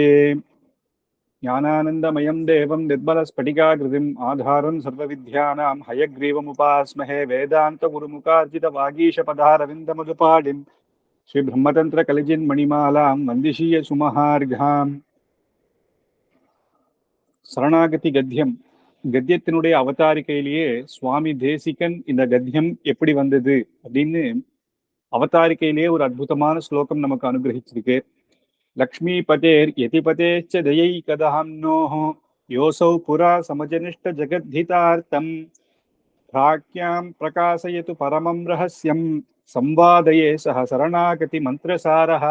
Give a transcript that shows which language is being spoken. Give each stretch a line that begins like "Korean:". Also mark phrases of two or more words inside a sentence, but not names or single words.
Sanskrit: ज्ञानानन्दमयं देवं निर्मलस्फटिकाकृतिम् आधारं सर्वविद्यानां हयग्रीवमुपास्महे वेदान्तगुरुमुखार्जितवागीशपदारविन्दमुदपाडिं श्रीब्रह्मतन्त्रकलिजिन्मणिमालां वन्दिशीय सुमहार्घाम्.
Tamil: சரணாகதி கத்தியம் கத்தியத்தினுடைய அவதாரிக்கையிலேயே சுவாமி தேசிகன் இந்த கத்தியம் எப்படி வந்தது அப்படின்னு அவதாரிக்கையிலேயே ஒரு அற்புதமான ஸ்லோகம் நமக்கு அனுகிரகிச்சிருக்கு.
Sanskrit: लक्ष्मी पतेर् यतिपतेश्च दयै कधाम्नोः योऽसौ पुरा समजनिष्ट जगद्धितार्थम् प्राच्यम् प्रकाशयतु परमम् रहस्यम् संवादये सह शरणागति मन्त्रसारः.